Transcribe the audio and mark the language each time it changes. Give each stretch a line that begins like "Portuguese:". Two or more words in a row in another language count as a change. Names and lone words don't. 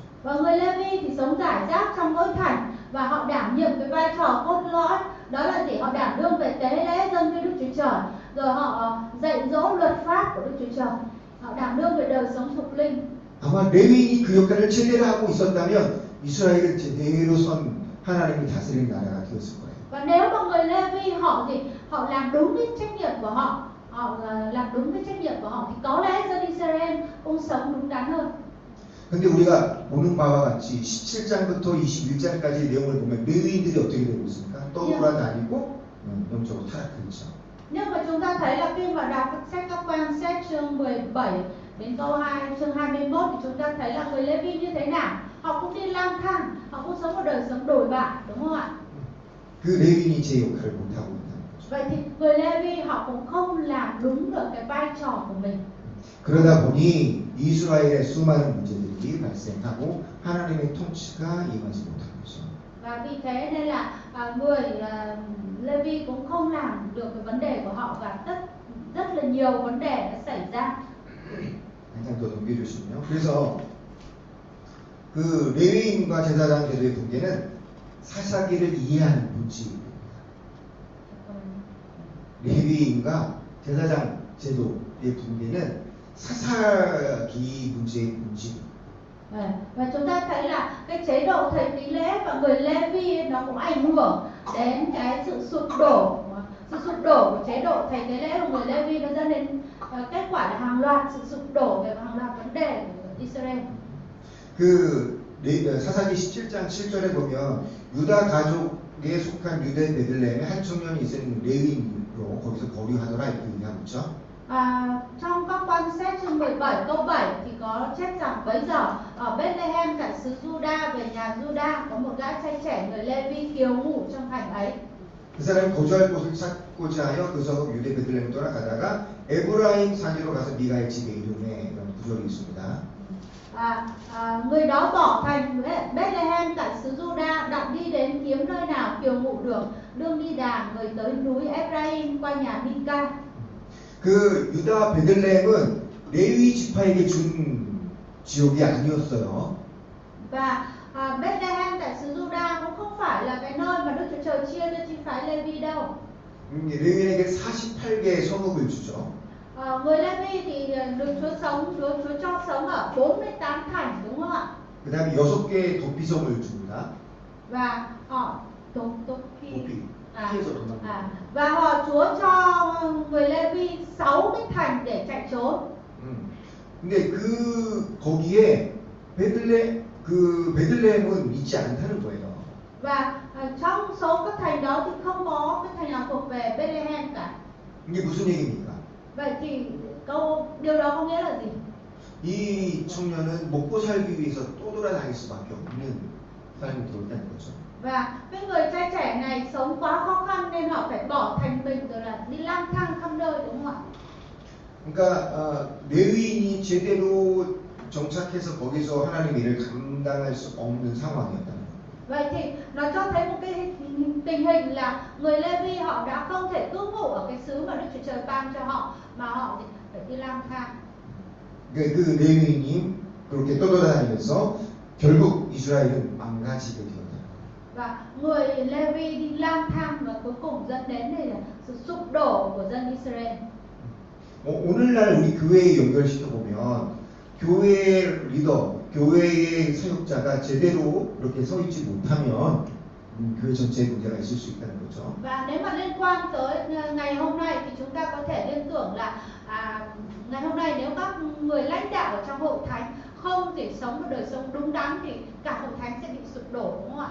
Vietnamese: Và người Lê-vi thì sống rải rác trong mỗi thành và họ đảm nhiệm cái vai trò cốt lõi, đó là họ đảm đương về tế lễ dâng cho Đức Chúa Trời, rồi họ dạy dỗ luật pháp của Đức Chúa Trời, họ đảm đương về đời sống thuộc linh.
Korean: 아마 레위인이 그 역할을 제대로 하고 있었다면 이스라엘은 제대로 선 하나님이 다스리는 나라가 되었을 거예요.
Vietnamese: Và nếu mà người Lê-vi họ làm đúng cái trách nhiệm của họ, làm đúng cái trách nhiệm của họ thì có lẽ dân Israel cũng sống đúng đắn hơn.
Korean: 근데 우리가 보는 바와 같이 17장부터 21장까지의 내용을 보면 레위인들이 어떻게 되고 있습니까? 떠돌아다니고 영적으로 타락했죠.
Vietnamese: Nhưng mà chúng ta thấy là khi mà đọc sách Các Quan sách chương 17 đến câu 2 chương 21 thì chúng ta thấy là người Lê-vi như thế nào? Họ cũng đi lang thang, họ cũng sống một đời sống đồi bại, đúng không ạ?
Korean: 그 레위인이 제 역할을 못하고 있다는 거죠.
Vietnamese: Vậy thì người Lê-vi họ cũng không làm đúng được cái vai trò của mình.
Korean: 그러다 보니 이스라엘의 수많은 문제들이 발생하고 하나님의 통치가 임하지 못한 거죠.
Vietnamese: Và vì thế nên là người Lê-vi cũng không làm được cái vấn đề của họ và rất là nhiều vấn đề đã xảy ra.
Korean: 한 장 더 넘겨주시면요. 그래서 그 레위인과 제사장 제도의 분계는 사사기를 이해하는 문제입니다. 레위인과 제사장 제도의 분계는 사사기 문제의 문제입니다.
Vietnamese: Và chúng ta thấy là cái chế độ thầy tế lễ và người Lê-vi nó cũng ảnh hưởng đến cái sự sụp đổ của chế độ thầy tế lễ của người Lê-vi, nó dẫn đến kết quả là hàng loạt sự sụp đổ về hàng loạt vấn đề của Israel.
Korean: 그 사사기 17장 7절에 보면 유다 가족에 속한 유대 베들레헴에 한 청년이 있은 레위인으로 거기서 거류하더라 이렇게 얘기하고 있죠.
Vietnamese: Trong Các Quan sách chương 17 câu 7 thì có chép rằng bấy giờ ở Bethlehem tại xứ Juda về nhà Juda có một gã trai trẻ người Lê-vi kiều ngụ trong thành ấy.
Korean: 그 사람이 거주할 곳을 찾고자 하여 그 서국 유대 베들레헴 떠나가다가 에브라임 산지로 가서 미가의 집에 이르매 이런 구절이 있습니다.
Vietnamese: Người đó bỏ thành Bethlehem tại xứ Juda, đặng đi đến kiếm nơi nào kiều ngụ được, đương đi đàng người tới núi Ephraim qua nhà Mika.
Korean: 그 유다 베들레헴은 레위 지파에게 준 지역이 아니었어요.
Vietnamese: Và Bethlehem tại xứ Juda cũng không phải là cái nơi mà Đức Chúa Trời chia cho chi phái Lê-vi đâu.
Korean: 레위인에게 48개의 성읍을 주죠.
Vietnamese: Người Lê-vi thì được Chúa cho sống ở 48 thành, đúng không ạ?
Korean: 그 다음에 6개의 도피성을 줍니다.
Vietnamese: Và họ
Korean: 피해서 도망가요.
Vietnamese: và Chúa cho người Lê-vi 6 cái thành để chạy trốn.
Korean: 근데 거기에 베들레헴은 있지 않다는 거예요.
Vietnamese: Và trong số các thành đó thì không có cái thành nào thuộc về Bethlehem cả.
Korean: 이게 무슨 얘기입니까?
Vietnamese: Vậy thì điều đó có nghĩa là gì?
Korean: 이 청년은 먹고 살기 위해서 떠돌아다닐 수밖에 없는 사람이 되었다는 거죠.
Vietnamese: Và cái người trai trẻ này sống quá khó khăn nên họ phải bỏ thành mình rồi là đi lang thang khắp nơi, đúng không ạ?
Korean: 그러니까 레위인이 제대로 정착해서 거기서 하나님 일을 감당할 수 없는 상황이었다는 거예요.
Vietnamese: Vậy thì nó cho thấy một cái tình hình là người Lê-vi họ đã không thể cư ngụ ở cái xứ mà Đức Chúa Trời ban cho họ, mà họ phải đi lang thang.
Korean: 그 레위인이 그렇게 떠돌아다니면서 결국 이스라엘은 망가지게 되었다.
Vietnamese: Và người Lê-vi đi lang thang và cuối cùng dẫn đến là sự sụp đổ của dân Israel.
Korean: 오늘날 우리 교회에 연결시켜 보면 교회의 리더, 교회의 사역자가 제대로 이렇게 서 있지 못하면 교회 전체에 문제가 있을 수 있다는 거죠.
Vietnamese: Và nếu mà liên quan tới ngày hôm nay thì chúng ta có thể liên tưởng là ngày hôm nay nếu các người lãnh đạo ở trong hội thánh không thể sống một đời sống đúng đắn thì cả hội thánh sẽ bị sụp đổ, đúng không ạ?